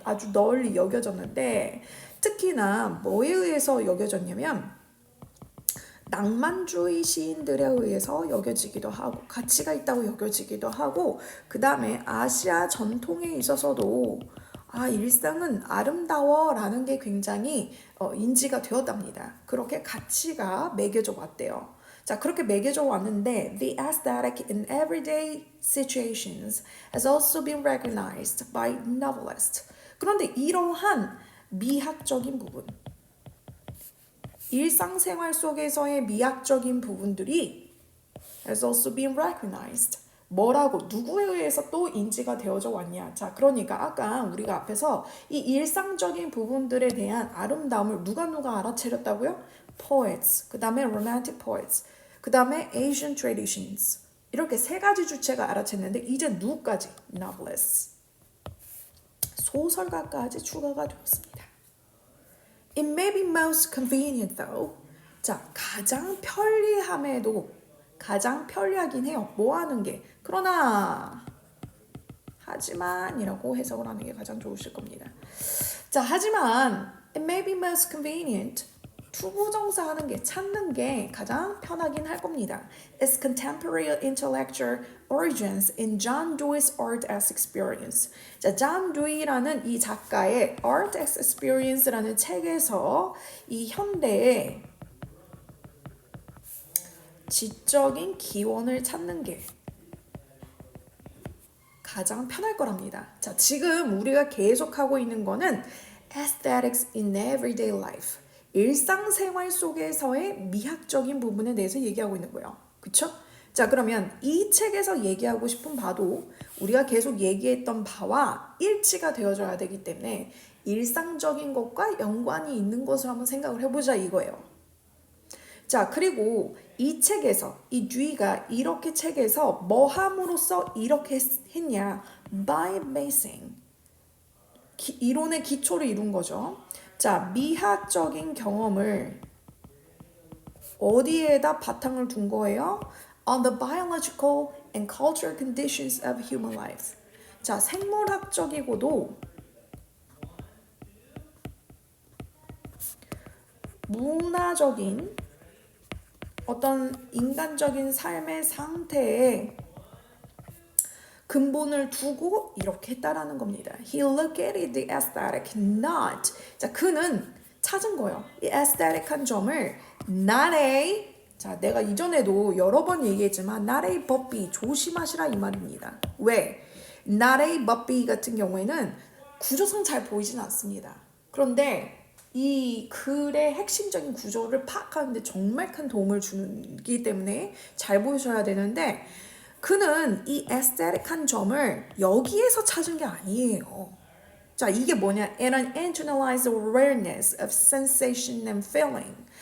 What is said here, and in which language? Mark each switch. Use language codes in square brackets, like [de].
[ko] 아주 널리 여겨졌는데 특히나 뭐에 의해서 여겨졌냐면 낭만주의 시인들에 의해서 여겨지기도 하고 가치가 있다고 여겨지기도 하고 그 다음에 아시아 전통에 있어서도 일상은 아름다워 라는 게 굉장히 인지가 되었답니다. 그렇게 가치가 매겨져 왔대요. 자, 그렇게 매겨져 왔는데 [en] the aesthetic in everyday situations has also been recognized by novelists. [ko] 그런데 이러한 미학적인 부분, 일상생활 속에서의 미학적인 부분들이 [en] has also been recognized. [ko] 뭐라고 누구에 의해서 또 인지가 되어져 왔냐. 자, 그러니까 아까 우리가 앞에서 이 일상적인 부분들에 대한 아름다움을 누가 알아차렸다고요? [en] Poets, [ko] 그 다음에 [en] Romantic Poets, 그 다음에 Asian Traditions. [ko] 이렇게 세 가지 주체가 알아챘는데 이제 누구까지? [en] Novelists. [ko] 소설가까지 추가가 되었습니다. [en] It may be most convenient though. [ko] 자, 가장 편리함에도 가장 편리하긴 해요. 뭐 하는 게. 그러나 하지만이라고 해석을 하는 게 가장 좋으실 겁니다. 자, 하지만 [en] it may be most convenient. [ko] 투부정사 하는 게 찾는 게 가장 편하긴 할 겁니다. [en] Its contemporary intellectual origins in John Dewey's art as experience. [ko] 자, John Dewey라는 이 작가의 art as experience라는 책에서 이 현대의 지적인 기원을 찾는 게 가장 편할 거랍니다. 자, 지금 우리가 계속하고 있는 거는 [en] aesthetics in everyday life. [ko] 일상생활 속에서의 미학적인 부분에 대해서 얘기하고 있는 거예요. 그쵸? 자, 그러면 이 책에서 얘기하고 싶은 바도 우리가 계속 얘기했던 바와 일치가 되어줘야 되기 때문에 일상적인 것과 연관이 있는 것을 한번 생각을 해보자 이거예요. 자, 그리고 이 책에서 이 듀이가 이렇게 책에서 뭐 함으로써 이렇게 했냐? [en] By basing. [ko] 이론의 기초를 이룬 거죠. 자, 미학적인 경험을 어디에다 바탕을 둔 거예요? [en] On the biological and cultural conditions of human life. [ko] 자, 생물학적이고도 문화적인 어떤 인간적인 삶의 상태에 근본을 두고 이렇게 했다라는 겁니다. [en] He located the aesthetic not. [ko] 자, 그는 찾은 거예요. 이 aesthetic한 점을 not a. 자, 내가 이전에도 여러 번 얘기했지만 not a but b 조심하시라 이 말입니다. 왜? not a but b 같은 경우에는 구조상 잘 보이진 않습니다. 그런데 이 글의 핵심적인 구조를 파악하는데 정말 큰 도움을 주기 때문에 잘 보셔야 되는데 그는 이 aesthetic한 점을 여기에서 찾은 게 아니에요. 자, 이게 뭐냐? [en] And an internalized awareness of sensation and feeling.